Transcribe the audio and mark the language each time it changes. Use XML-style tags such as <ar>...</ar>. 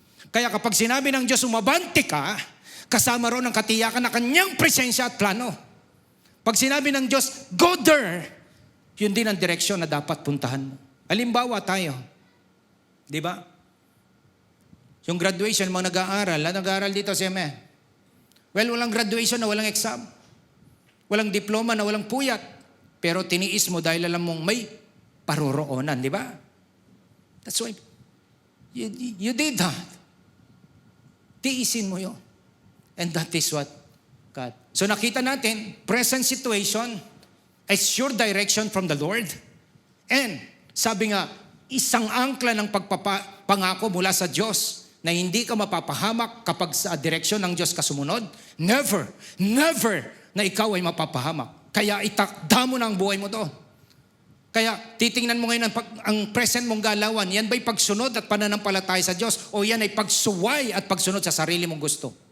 <tl>Kaya kapag sinabi ng Diyos, umabante ka, kasama ron ang katiyakan na Kanyang presensya at plano. Pag sinabi ng Diyos,</tl> <en>go there,</en> <tl>yun din ang direksyon na dapat puntahan mo. Halimbawa tayo, di ba? Yung graduation, mga nag-aaral dito sa ME. Well, walang graduation na walang exam. Walang diploma na walang puyat. Pero tiniis mo dahil alam mong may paroroonan, di ba?</tl> <en>That's why you did that.</en> <tl>Tiisin mo yun.</tl> <en>And that is what God.</en> <tl>So nakita natin,</tl> <en>present situation is sure direction from the Lord.</en> <tl>And sabi nga, isang angkla ng pagpapangako mula sa Diyos na hindi ka mapapahamak kapag sa direksyon ng Diyos ka sumunod. Never na ikaw ay mapapahamak. Kaya itakda mo na ang buhay mo doon. Kaya titingnan mo ngayon ang present mong galawan, yan ba'y pagsunod at pananampalataya sa Diyos o yan ay pagsuway at pagsunod sa sarili mong gusto?</tl>